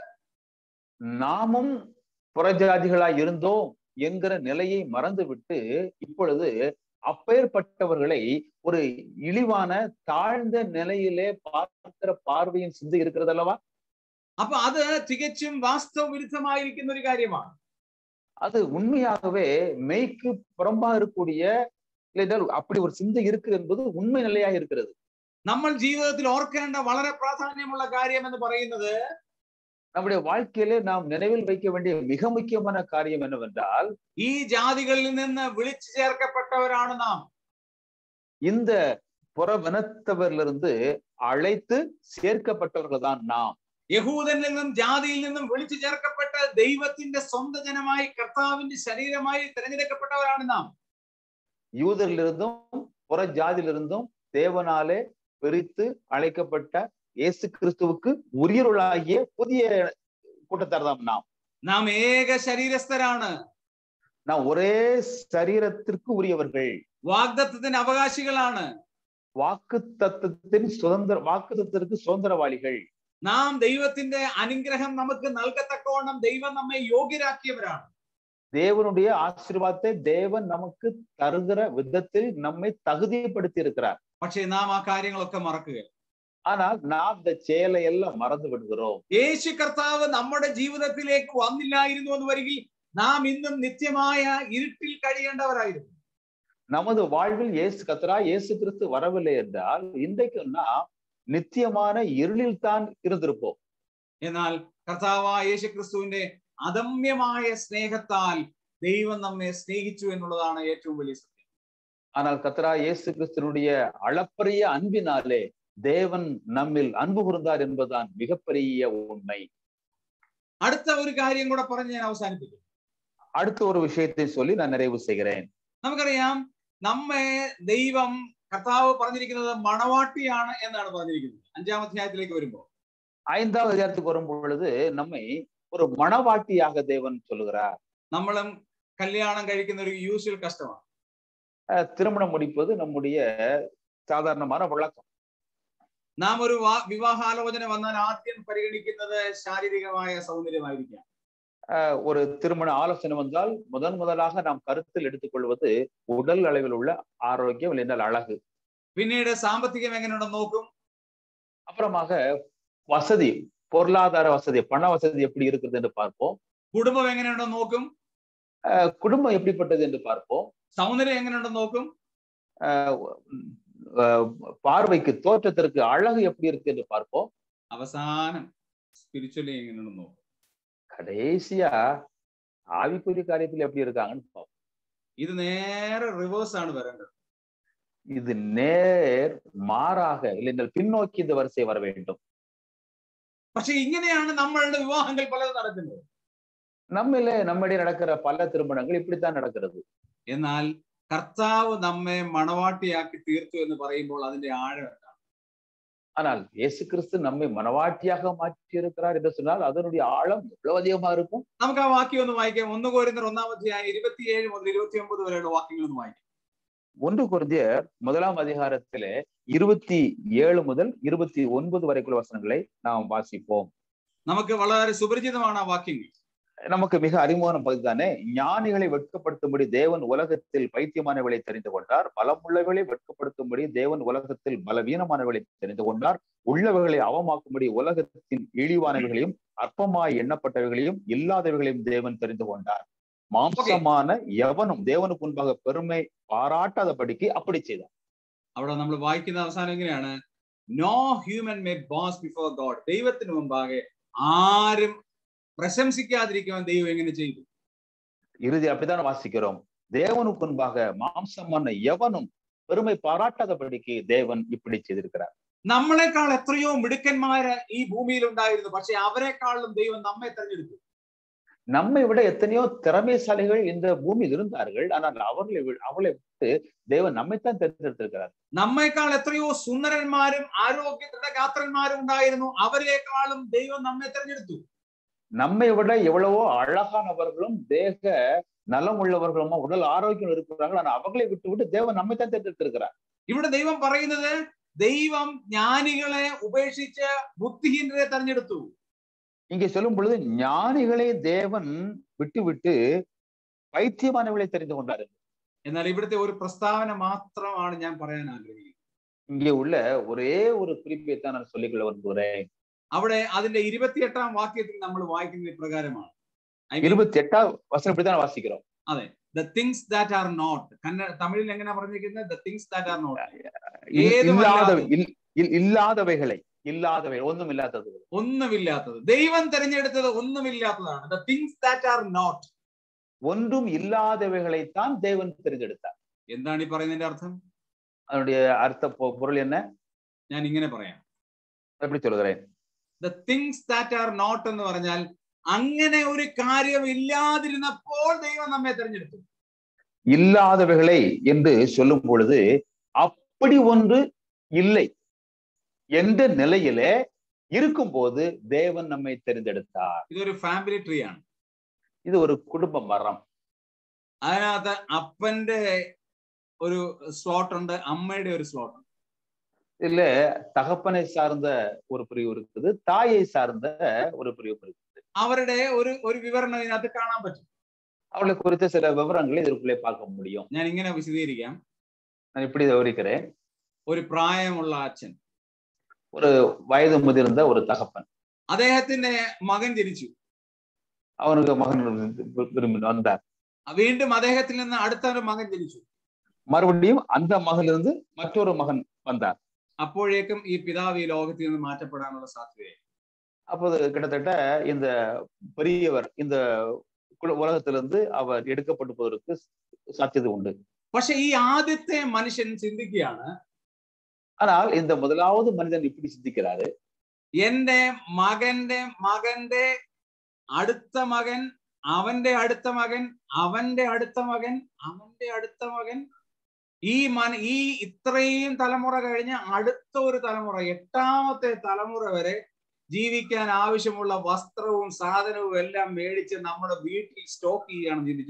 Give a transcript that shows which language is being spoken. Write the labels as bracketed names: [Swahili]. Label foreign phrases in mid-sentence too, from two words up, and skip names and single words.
[Tamil] நாமும் புறஜாதிகளாய் இருந்தோம் என்கிற நிலையை மறந்துவிட்டு இப்பொழுது அப்பேற்பட்டவர்களை ஒரு இழிவான தாழ்ந்த நிலையிலே பார்க்கிற பார்வையின் சிந்தை இருக்கிறது அல்லவா? [Malayalam] അപ്പൊ അത് തികച്ചും വാസ്തവ വിരുദ്ധമായിരിക്കുന്ന ഒരു കാര്യമാണ്. [Tamil] அது உண்மையாகவே மெய்க்கு புறம்பா இருக்கக்கூடிய அப்படி ஒரு சிந்தை இருக்கு என்பது உண்மை நிலையாக இருக்கிறது. [Malayalam] നമ്മൾ ജീവിതത്തിൽ ഓർക്കേണ്ട വളരെ പ്രാധാന്യമുള്ള കാര്യം എന്ന് പറയുന്നത്, [Tamil] நம்முடைய வாழ்க்கையிலே நாம் நினைவில் வைக்க வேண்டிய மிக முக்கியமான காரியம் என்னவென்றால், [Malayalam] ഈ ജാതികളിൽ നിന്ന് വിളിച്ചു ചേർക്കപ്പെട്ടവരാണ് നാം. [Tamil] இந்த புறவினத்தவரிலிருந்து அழைத்து சேர்க்கப்பட்டவர்கள் தான் நாம். [Malayalam] യഹൂദനിൽ നിന്നും ജാതിയിൽ നിന്നും വിളിച്ചു ചേർക്കപ്പെട്ട ദൈവത്തിന്റെ സ്വന്തം ജനമായി കർത്താവിന്റെ ശരീരമായി തിരഞ്ഞെടുക്കപ്പെട്ടവരാണ് നാം. [Tamil] யூதரிலிருந்தும் புற ஜாதியிலிருந்தும் தேவனாலே பிரித்து அழைக்கப்பட்ட இயேசு கிறிஸ்துவுக்கு உரியருளாகிய புதிய கூட்டத்தார் தான் நாம். [Malayalam] നാം ഏക ശരീരസ്ഥരാണ്. [Tamil] நாம் ஒரே சரீரத்திற்கு உரியவர்கள். [Malayalam] വാഗ്ദത്തത്തിന് അവകാശികളാണ്. [Tamil] வாக்குத்தத்தத்திற்கு சுதந்திரவாளிகள். [Malayalam] നാം ദൈവത്തിന്റെ അനുഗ്രഹം നമുക്ക് നൽകത്തക്കവണ്ണം ദൈവം നമ്മെ യോഗ്യരാക്കിയവരാണ്. [Tamil] தேவனுடைய ஆசீர்வாதத்தை தேவன் நமக்கு தருகிற விதத்தில் நம்மை தகுதிப்படுத்தி இருக்கிறார். [Malayalam] പക്ഷേ നാം ആ കാര്യങ്ങളൊക്കെ മറക്കുക. [Tamil] ஆனால் நாம் இந்த செயலை எல்லாம் மறந்து விடுகிறோம். [Malayalam] യേശു കർത്താവ് നമ്മുടെ ജീവിതത്തിലേക്ക് വന്നില്ലായിരുന്നു എന്ന് വരികിൽ നാം ഇന്നും നിത്യമായ ഇരുട്ടിൽ കഴിയേണ്ടവരായിരുന്നു. [Tamil] நமது வாழ்வில் இயேசு கிறிஸ்து வரவில்லை என்றால் இன்றைக்கு நாம் நித்தியமான இருளில் தான் இருந்திருப்போம். [Malayalam] എന്നാൽ കർത്താവായ യേശു ക്രിസ്തുവിന്റെ അദമ്യമായ സ്നേഹത്താൽ ദൈവം നമ്മെ സ്നേഹിച്ചു എന്നുള്ളതാണ് ഏറ്റവും വലിയ സത്യം. [Tamil] ஆனால் கர்த்தராகிய இயேசு கிறிஸ்துவினுடைய அளப்பரிய அன்பினாலே தேவன் நம்மில் அன்பு கூர்ந்தார் என்பதுதான் மிகப்பெரிய உண்மை. [Malayalam] അടുത്ത ഒരു കാര്യം കൂടെ പറഞ്ഞ് ഞാൻ അവസാനിപ്പിക്കും. [Tamil] அடுத்த ஒரு விஷயத்தை சொல்லி நான் நிறைவு செய்கிறேன். [Malayalam] നമുക്കറിയാം, നമ്മെ ദൈവം, കർത്താവ് പറഞ്ഞിരിക്കുന്നത് മണവാട്ടിയാണ് എന്നാണ് പറഞ്ഞിരിക്കുന്നത്. 5-ാം അധ്യായത്തിലേക്ക് വരുമ്പോൾ, [Tamil] 5வது அதிகாரத்துக்கு வரும் பொழுது நம்மை ஒரு மணவாட்டியாக தேவன் சொல்லுகிறார். [Malayalam] നമ്മളും കല്യാണം കഴിക്കുന്ന ഒരു [English] usual customആണ്. [Tamil] திருமணம் முடிப்பது நம்முடைய சாதாரணமான வழக்கம். [Malayalam] നാം ഒരു വിവാഹാലോചന വന്നാൽ ആദ്യം പരിഗണിക്കുന്നത് ശാരീരികമായ സൗന്ദര്യമായിരിക്കാം. [Tamil] ஒரு திருமண ஆலோசனை வந்தால் முதலாக நாம் கருத்தில் எடுத்துக்கொள்வது உடல் அளவில் உள்ள ஆரோக்கியம் இல்லைன்றால் அழகு. [Malayalam] പിന്നീട് സാമ്പത്തികം എങ്ങനെയുണ്ടെന്ന് നോക്കും. [Tamil] அப்புறமாக வசதி, பொருளாதார வசதி, பண வசதி எப்படி இருக்குது என்று பார்ப்போம். [Malayalam] കുടുംബം എങ്ങനെയുണ്ടെന്ന് നോക്കും. [Tamil] குடும்பம் எப்படிப்பட்டது என்று பார்ப்போம். [Malayalam] സൗന്ദര്യം എങ്ങനെയുണ്ടെന്ന് നോക്കും. [Tamil] பார்வைக்கு தோற்றத்திற்கு அழகு எப்படி இருக்கு என்று பார்ப்போம். [Malayalam] അവസാനം സ്പിരിച്വലി എങ്ങനെയുണ്ടെന്ന് നോക്കും. [Tamil] கடைசியா ஆவிக்குரிய காரியத்தில் எப்படி இருக்காங்கன்னு பார்ப்போம். [Malayalam] ഇത് നേരെ റിവേഴ്സ് ആണ് വരേണ്ടത്. [Tamil] இது நேர் மாறாக இல்லைஎன்றால் பின்னோக்கி இந்த வரிசை வர வேண்டும். [Malayalam] പക്ഷെ ഇങ്ങനെയാണ് നമ്മളുടെ വിവാഹങ്ങൾ പലതും നടക്കുന്നത്. [Tamil] நம்மிடையே நடக்கிற பல திருமணங்கள் இப்படித்தான் நடக்கிறது. [Malayalam] എന്നാൽ കർത്താവ് നമ്മെ മണവാട്ടിയാക്കി തീർത്തു എന്ന് പറയുമ്പോൾ അതിന്റെ ആഴം എന്താണ്? [Tamil] ஆனால் இயேசு கிறிஸ்து நம்மை மனவாட்டியாக மாற்றி இருக்கிறார் என்று சொன்னால் அதனுடைய ஆழம் எவ்வளவு அதிகமா இருக்கும். [Malayalam] നമുക്ക് ആ വാക്യം ഒന്ന് വായിക്കാം. 1 കൊരിന്ത്യർ 1-ാം അധ്യായം 27 മുതൽ 29 വരെയുള്ള വാക്യങ്ങൾ ഒന്ന് വായിക്കാം. [Tamil] 1 கொரிந்தியர் 1ஆம் அதிகாரத்திலே 27 முதல் 29 வரைக்குள்ள வசனங்களை நாம் வாசிப்போம். [Malayalam] നമുക്ക് വളരെ സുപരിചിതമാണ് ആ വാക്യങ്ങൾ. [Tamil] நமக்கு மிக அறிமுகமான பகுதி தானே. ஞானிகளை வெட்கப்படுத்தும்படி தேவன் உலகத்தில் பைத்தியமானவர்களை தெரிந்து கொண்டார், பலமுள்ளவர்களை வெட்கப்படுத்தும்படி தேவன் உலகத்தில் பலவீனமானவர்களை தெரிந்து கொண்டார், உள்ளவர்களை அவமாக்கும்படி உலகத்தின் இழிவானவர்களையும் அற்பமாய் எண்ணப்பட்டவர்களையும் இல்லாதவர்களையும் தேவன் தெரிந்து கொண்டார். மாம்சமான எவனும் தேவனுக்கு முன்பாக பெருமை பாராட்டாதபடிக்கு அப்படி செய்தார். [Malayalam] അവിടെ നമ്മൾ വായിക്കുന്ന അവസാനം എങ്ങനെയാണ്? [English] no human may boast before God. [Malayalam] ദൈവത്തിന് മുമ്പാകെ ആരും [Tamil] பிரசம்சிக்காதிருக்கவன் தெய்வம் [English] எങ്ങനെ செய்து? [Tamil] இறுதி அப்படித்தான் வாசிக்கிறோம். தேவனுக்கு முன்பாக மாம்சமான எவனும் பெருமை பாராட்டாதபடிக்கு தேவன் இப்படி செய்திருக்கிறார். [Malayalam] നമ്മളെക്കാൾ എത്രയോ മിടുക്കന്മാര് ഈ ഭൂമിയിൽ ഉണ്ടായിരുന്നു, പക്ഷെ അവരെക്കാളും ദൈവം നമ്മെ തെരഞ്ഞെടുത്തു. [Tamil] நம்மை விட எத்தனையோ திறமைசாலிகள் இந்த பூமியில் இருந்தார்கள், ஆனால் அவளை விட்டு தேவன் நம்மைத்தான் தேர்ந்தெடுத்திருக்கிறார். [Malayalam] നമ്മെക്കാൾ എത്രയോ സുന്ദരന്മാരും ആരോഗ്യത്തിന്റെ ഗാത്രന്മാരും ഉണ്ടായിരുന്നു, അവരെക്കാളും ദൈവം നമ്മെ തെരഞ്ഞെടുത്തു. [Tamil] நம்மை விட எவ்வளவோ அழகானவர்களும் தேக நலம் உள்ளவர்களும் உடல் ஆரோக்கியம் இருக்கிறார்கள், ஆனால் அவர்களை விட்டு தேவன் நம்மைத்தான் தேர்ந்தெடுத்திருக்கிறார். [Malayalam] ഇവിടെ ദൈവം പറയുന്നത് ദൈവം ജ്ഞാനികളെ ഉപേക്ഷിച്ച് ബുദ്ധിഹീനരെ തെരഞ്ഞെടുത്തു. [Tamil] இங்கே சொல்லும் பொழுது ஞானிகளை தேவன் விட்டு பைத்தியமானவர்களை தெரிந்து கொண்டார். [Malayalam] എന്നാൽ ഇവിടുത്തെ ഒരു പ്രസ്താവന മാത്രമാണ് ഞാൻ പറയാൻ ആഗ്രഹിക്കുന്നത്. [Tamil] இங்கே உள்ள ஒரே ஒரு குறிப்பைத்தான் நான் சொல்லிக்கொள்ள விரும்புகிறேன். [Malayalam] അവിടെ അതിന്റെ 28ാം വാക്യത്തിൽ നമ്മൾ വായിക്കുന്നത് പ്രകാരമാണ്. [Tamil] 28ാം വചനം இப்படிதான் வாசிக்கிறோம். [Malayalam] അതെ, [English] the things that are not. [Malayalam] തമിഴിൽ എങ്ങനെ പറഞ്ഞിരിക്കുന്നത്? [English] the things that are not. [Malayalam] ഇല്ലാത്തവൈകളെ ഒന്നുമില്ലാത്തത്. ദൈവം തിരഞ്ഞെടുത്തത് ഒന്നുമില്ലാത്തതാണ്. [English] the things that are not. [Tamil] ஒன்றும் இல்லாதவைகளைத்தான் தேவன் തിരഞ്ഞെടുத்தார். [Malayalam] എന്താണ് ഈ പറയുന്നതിന്റെ അർത്ഥം? [Tamil] அதனுடைய அர்த்த பொருள் என்ன? [Malayalam] ഞാൻ ഇങ്ങനെ പറയാം. [Tamil] எப்படி சொல்கிறேன்? [English] the things that are not [Malayalam] എന്ന് പറഞ്ഞാൽ അങ്ങനെ ഒരു കാര്യം ഇല്ലാതിരുന്നപ്പോൾ ദൈവം നമ്മെ തിരഞ്ഞെടുത്തു. [Tamil] இல்லாதவைகளை என்று சொல்லும் பொழுது அப்படி ஒன்று இல்லை என்ற நிலையிலே இருக்கும்போது தேவன் நம்மை தெரிந்தெடுத்தார். [Malayalam] ഇതൊരു [English] family tree [Malayalam] ആണ്. [Tamil] இது ஒரு குடும்ப மரம். [Malayalam] അതിനകത്ത് അപ്പന്റെ ഒരു സ്ലോട്ട് ഉണ്ട്, അമ്മയുടെ ഒരു സ്ലോട്ട് ഉണ്ട്. [Tamil] இதுல தகப்பனை சார்ந்த ஒரு பிரிவு இருக்குது, தாயை சார்ந்த ஒரு பிரிவு இருக்குது. [Malayalam] അവരുടെ ഒരു വിവരണം ഇതിനകത്ത് കാണാൻ പറ്റും. [Tamil] அவளை குறித்த சில விவரங்களை இதற்குள்ளே பார்க்க முடியும். [Malayalam] ഞാൻ ഇങ്ങനെ വിശദീകരിക്കാം. [Tamil] நான் இப்படி விவரிக்கிறேன். [Malayalam] ഒരു പ്രായമുള്ള അച്ഛൻ, [Tamil] ஒரு வயது முதிர்ந்த ஒரு தகப்பன், [Malayalam] അദ്ദേഹത്തിന്റെ മകൻ ജനിച്ചു. [Tamil] அவனுக்கு மகன் வந்தார். [Malayalam] വീണ്ടും അദ്ദേഹത്തിൽ നിന്ന് അടുത്ത ഒരു മകൻ ജനിച്ചു. [Tamil] மறுபடியும் அந்த மகனிலிருந்து மற்றொரு மகன் வந்தார். [Malayalam] അപ്പോഴേക്കും ഈ പിതാവ് ഈ ലോകത്തിൽ നിന്ന് മാറ്റപ്പെടാനുള്ള സാധ്യതയായി. [Tamil] அப்போது கிட்டத்தட்ட இந்த பெரியவர் இந்த உலகத்திலிருந்து அவர் எடுக்கப்பட்டு போவதற்கு சாத்தியது உண்டு. [Malayalam] പക്ഷെ ഈ ആദ്യത്തെ മനുഷ്യൻ ചിന്തിക്കുകയാണ്, [Tamil] ஆனால் இந்த முதலாவது மனிதன் இப்படி சிந்திக்கிறாரு, [Malayalam] എന്റെ മകന്റെ അടുത്ത മകൻ, അവന്റെ അടുത്ത മകൻ, അവന്റെ അടുത്ത മകൻ, അവന്റെ അടുത്ത മകൻ, ഈ ഇത്രയും തലമുറ കഴിഞ്ഞ് അടുത്ത ഒരു തലമുറ, 8ാമത്തെ തലമുറ വരെ ജീവിക്കാൻ ആവശ്യമുള്ള വസ്ത്രവും സാധനവും എല്ലാം മേടിച്ച് നമ്മുടെ വീട്ടിൽ സ്റ്റോക്ക് ചെയ്യുകയാണെന്ന് ചിന്തിച്ചു.